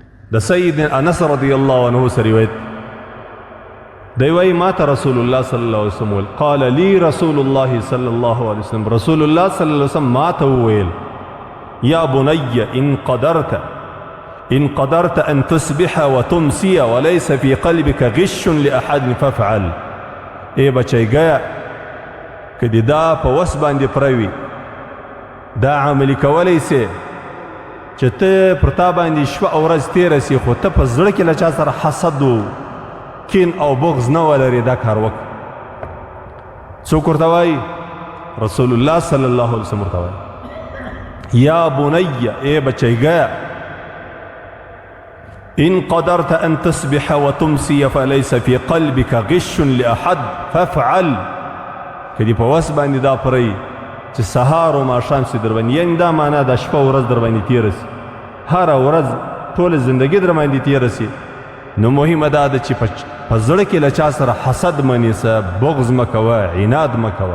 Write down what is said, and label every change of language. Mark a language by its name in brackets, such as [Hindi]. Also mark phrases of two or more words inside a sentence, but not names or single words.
[Pashto] د سید انس [Arabic] رضی الله عنه [Pashto] سره روایت دی وای ما ته رسول الله [Arabic] صلی الله علیه وسلم قال لي رسول الله صلی الله علیه وسلم [Pashto] رسول الله [Arabic] صلی الله علیه وسلم [Pashto] ما ته ویل [Arabic] یا بني إن قدرت أن تصبح وتمسي وليس في قلبك غش لأحد فافعل. [Urdu] اے بچی [Pashto] گیا کدی دا په وس باندې پروي دا عملی کولی سي چې ته پر تا باندې شپه او ورځ تېره سي خو ته په زړه کې له چا سره حسد و کین او بغض نه ولرې دا کار وکړه. څوک ورته وایي؟ رسول الله [Arabic] صلی الله علیه وسلم [Pashto] ورته وایي [Arabic] یا بني [Urdu] اے بچی [Pashto] گیا [Arabic] إن قدرت أن تصبح وتمسي فليس في قلبك غش لأحد فافعل. [Pashto] کدی په وس باندې دا پرې چې سهار او ماښام سي در باندې یعنې دا معنا د شپه ورځ در باندې تېره سي هره ورځ ټوله زندګي در باندې تېره سي نو مهمه دا ده چې په زړه کې له چا سره حسد مه نیسه بغض مه کوه عناد مه کوه.